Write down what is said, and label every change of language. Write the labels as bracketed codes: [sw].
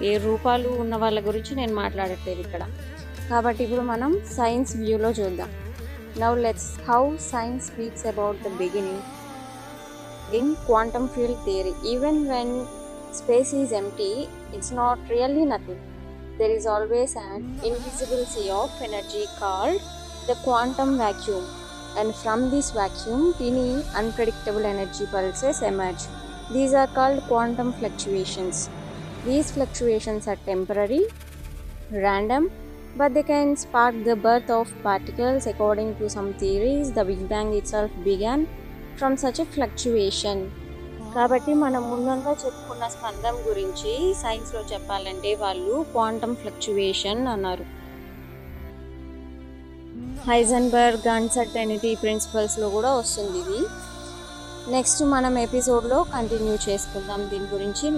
[te] ఏ రూపాలు ఉన్న వాళ్ళ గురించి నేను మాట్లాడట్లేదు ఇక్కడ. కాబట్టి ఇప్పుడు మనం సైన్స్ వ్యూలో చూద్దాం. [en] Now let's how science speaks about the beginning. In quantum field theory, even when space is empty, it's not really nothing. There is always an invisible sea of energy called the quantum vacuum, and from this vacuum tiny unpredictable energy pulses emerge. These are called quantum fluctuations. These fluctuations are temporary, random, but they can spark the birth of particles. According to some theories, the Big Bang itself began from such a fluctuation. [te] కాబట్టి మనం ముందుగా చెప్పుకున్న స్పందం గురించి సైన్స్లో చెప్పాలంటే వాళ్ళు quantum fluctuation అన్నారు. హైజెన్బర్గ్ uncertainty ప్రిన్సిపల్స్లో కూడా వస్తుంది ఇది. నెక్స్ట్ మనం ఎపిసోడ్లో కంటిన్యూ చేసుకుందాం దీని గురించి.